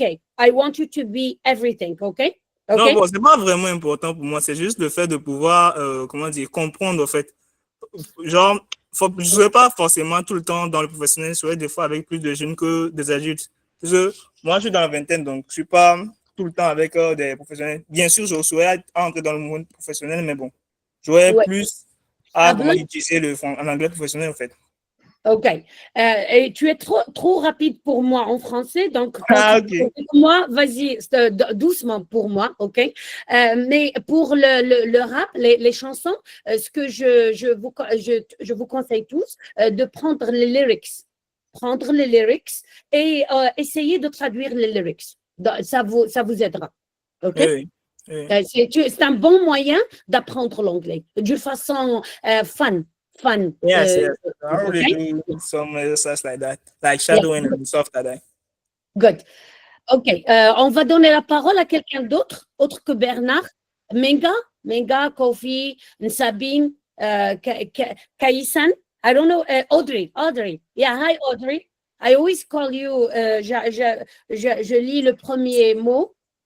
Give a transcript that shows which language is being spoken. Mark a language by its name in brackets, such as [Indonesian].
[English] I want you to be everything, OK? [French] Non, bon, c'est pas vraiment important pour moi. C'est juste le fait de pouvoir, comprendre, en fait. Genre, je ne serai pas forcément tout le temps dans le professionnel, je serai des fois avec plus de jeunes que des adultes. Parce que moi, je suis dans la vingtaine, donc je ne suis pas tout le temps avec des professionnels. Bien sûr, je souhaite entrer dans le monde professionnel, mais bon, j'aurais plus à utiliser en anglais professionnel, en fait. OK. Et tu es trop rapide pour moi en français, donc OK. moi, vas-y, doucement pour moi, OK? Mais pour le rap, les chansons, ce que je vous conseille tous, de prendre les lyrics. Prendre les lyrics et essayer de traduire les lyrics. Ça vous aidera. OK? Oui. C'est un bon moyen d'apprendre l'anglais d'une façon fun. [English] Yes. I already do some exercise like that, like shadowing and stuff like that. Good. OK. [French] On va donner la parole à quelqu'un d'autre, autre que Bernard. [English] Menga, Kofi, Sabine, Kaisan. I don't know. Audrey. Yeah, hi, Audrey. [French] I always call you. Je lis le premier mot.